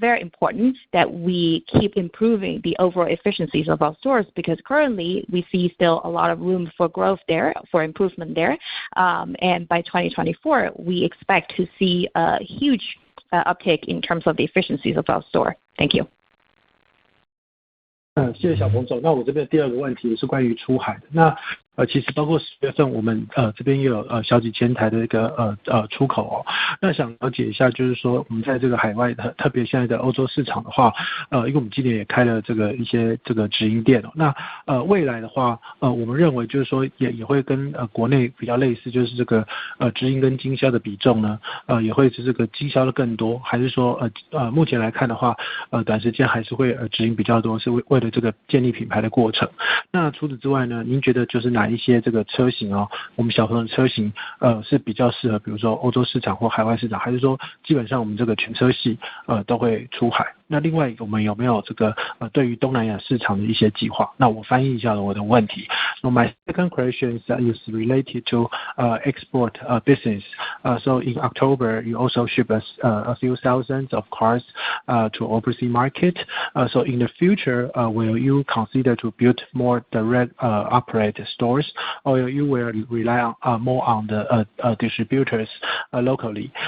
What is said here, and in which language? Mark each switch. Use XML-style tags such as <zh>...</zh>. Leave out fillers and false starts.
<en>very important that we keep improving the overall efficiencies of our stores, because currently we see still a lot of room for growth there, for improvement there. And by 2024, we expect to see a huge uptake in terms of the efficiencies of our store. Thank you.</en> <zh>谢谢小彭总。那我这边第二个问题是关于出海的。那其实包括10月份我们这边也有小几千台的一个出口哦。那想了解一下，就是说我们在这个海外的，特别现在的欧洲市场的话，因为我们今年也开了一些直营店哦。那未来的话，我们认为就是说也会跟国内比较类似，就是这个直营跟经销的比重呢，也会是这个经销的更多，还是说目前来看的话，短时间还是会直营比较多，是为了这个建立品牌的过程。那除此之外呢，您觉得就是哪一些这个车型哦，我们小鹏的车型是比较适合比如说欧洲市场或海外市场，还是说基本上我们这个全车系都会出海？那另外我们有没有这个对于东南亚市场的一些计划？那我翻译一下我的问题。</zh> <en>So my second question is related to export business. So in October, you also ship us a few thousands of cars to overseas market. So in the future, will you consider to build more direct operate stores, or you will rely on more on the distributors locally?</en>